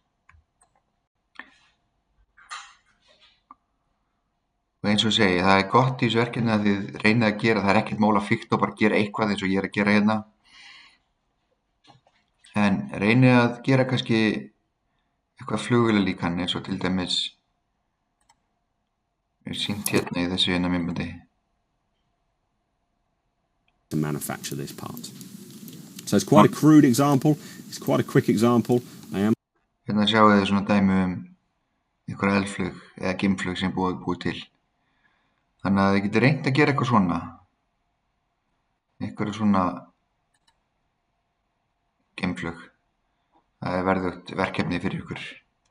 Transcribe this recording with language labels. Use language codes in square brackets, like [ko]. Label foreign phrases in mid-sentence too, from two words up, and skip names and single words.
[is] Og eins og ég segi, það er gott í þessu verkefni að þið reynið að gera, það er ekkert mál að fikta og bara gera eitthvað eins og ég er að gera hérna. En reynið að gera kannski eitthvað flugvélalíkan eins og til dæmis er sýnt hérna í þessu hérna myndbandi. [en] To manufacture this part. So it's quite a crude example, it's quite a quick example. [is] Hérna sjáu þið svona dæmi einhver eldflug eða geimflug sem búið til. Þannig að þið getur reynt að gera eitthvað svona, einhverju svona geimflug. Það er verðugt verkefni fyrir ykkur.